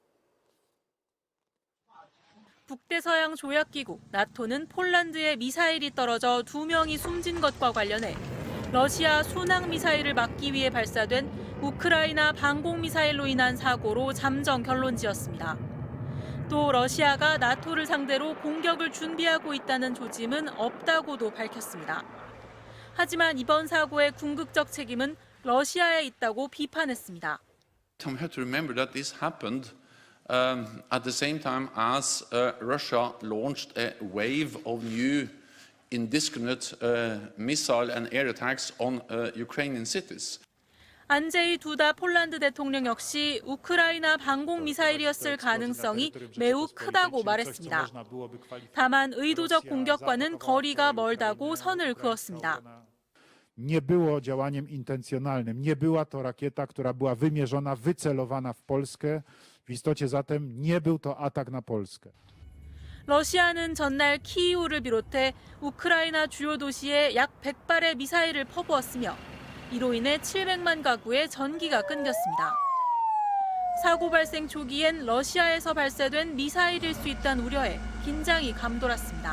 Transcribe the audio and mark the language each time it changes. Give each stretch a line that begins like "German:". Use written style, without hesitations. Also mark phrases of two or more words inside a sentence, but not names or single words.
Korean: 북대서양 조약기구 나토는 폴란드에 미사일이 떨어져 2명이 숨진 것과 관련해 러시아 순항 미사일을 막기 위해 발사된 우크라이나 방공 미사일로 인한 사고로 잠정 결론 지었습니다. 또 러시아가 나토를 상대로 공격을 준비하고 있다는 조짐은 없다고도 밝혔습니다. 하지만 이번 사고의 궁극적 책임은 러시아에 있다고 비판했습니다.
English: We have to remember that this happened at the same time as Russia launched a wave of new indiscriminate missile and air attacks on Ukrainian cities.
Korean: 안제이 두다 폴란드 대통령 역시 우크라이나 방공 미사일이었을 가능성이 매우 크다고 말했습니다. 다만 의도적 공격과는 거리가 멀다고 선을 그었습니다.
Polish: Nie było działaniem intencjonalnym. Nie była to rakieta, która była wymierzona, wycelowana w Polskę. W istocie zatem nie był to atak na Polskę.
Korean: 러시아는 전날 키이우를 비롯해 우크라이나 주요 도시에 약 100발의 미사일을 퍼부었으며 이로 인해 700만 가구의 전기가 끊겼습니다. 사고 발생 초기엔 러시아에서 발사된 미사일일 수 있다는 우려에 긴장이 감돌았습니다.